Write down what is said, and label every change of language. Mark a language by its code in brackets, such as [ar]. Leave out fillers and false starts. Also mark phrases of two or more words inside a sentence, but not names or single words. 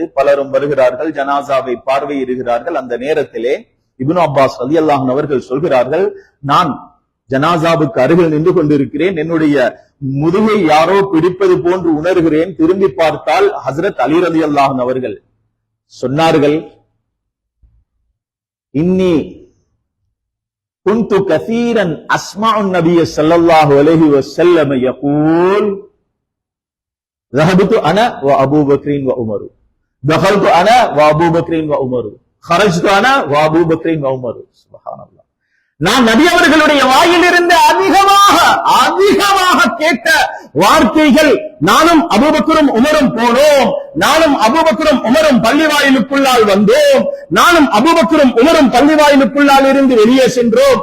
[ta] பலரும் வருகிறார்கள், ஜனாசாவை பார்வையிடுகிறார்கள். அந்த நேரத்திலே இப்னு அப்பாஸ் [ar] رضي الله عنه [ta] அவர்கள் சொல்கிறார்கள், நான் ஜனாசாவுக்கு அருகில் நின்று கொண்டிருக்கிறேன், என்னுடைய முதுகை யாரோ பிடிப்பது போன்று உணர்கிறேன். திரும்பி பார்த்தால் ஹஜ்ரத் அலி [ar] رضي الله عنه [ta] அவர்கள் சொன்னார்கள், [ar] إني كنت كثيرا أسمع النبي صلى الله عليه وسلم يقول ذهبت انا وابو بكر وعمر دخلت انا وابو بكر وعمر خرجت انا وابو بكر وعمر. சுப்ஹானல்லாஹ். [ta] நான் நபி அவர்களுடைய வாயிலிருந்து அதிகமாக கேட்ட வார்த்தைகள், நானும் அபூபக்கரும் உமரும் போனோம், நானும் அபூபக்கரும் உமரும் பள்ளி வாயிலுக்குள்ளால் வந்தோம், நானும் அபூபக்கரும் உமரும் பள்ளி வாயிலுக்குள்ளால் இருந்து வெளியே சென்றோம்.